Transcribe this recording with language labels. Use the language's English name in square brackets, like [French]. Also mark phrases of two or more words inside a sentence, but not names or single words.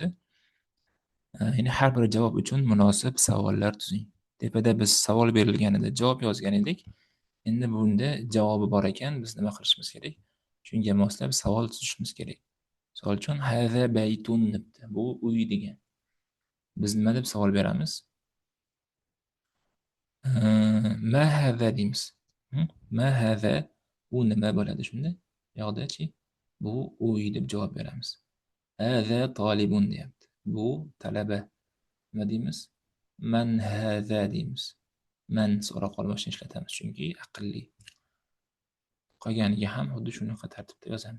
[Uzbek] Ya'ni har bir javob uchun munosib savollar tuzing. Tepada biz savol berilganida javob yozgan edik. Endi bunda javobi bor ekan, biz nima qilishimiz kerak? Shunga moslab savol tuzishimiz kerak. Misol uchun [Arabic] هذا بيت [Uzbek] debdi. Bu uy degan. Biz nima deb savol beramiz? [Arabic] ما هذا [Uzbek] deymiz. [Arabic] ما هذا, [Uzbek] bu nima bo'ladi shunda? Yoqdachi? Bu uy deb javob beramiz. [Arabic] هذا طالب [Uzbek] deyapti. Bu talaba. Nima deymiz? [Arabic] من هذا [Uzbek] deymiz. Man so'roq olmoqni ishlatamiz, chunki aqlli. Qolganiga ham xuddi shunaqa tartibda yozamiz.